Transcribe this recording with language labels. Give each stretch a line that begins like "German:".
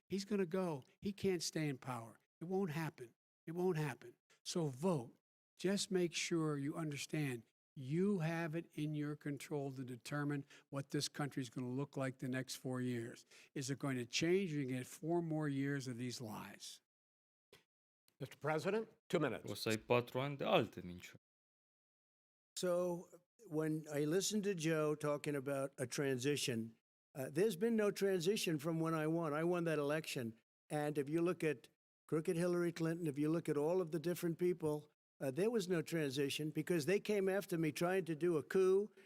English: He's going to go. He can't stay in power. It won't happen. It won't happen. So vote. Just make sure you understand you have it in your control to determine what this country is going to look like the next 4 years. Is it going to change, or you get 4 more years of these lies? Mr. President, 2 minutes.
Romanian: O să ai 4 ani de alte minciuni.
English: So when I listened to Joe talking about a transition, there's been no transition from when I won. I won that election. And if you look at crooked Hillary Clinton, if you look at all of the different people, there was no transition, because they came after me trying to do a coup.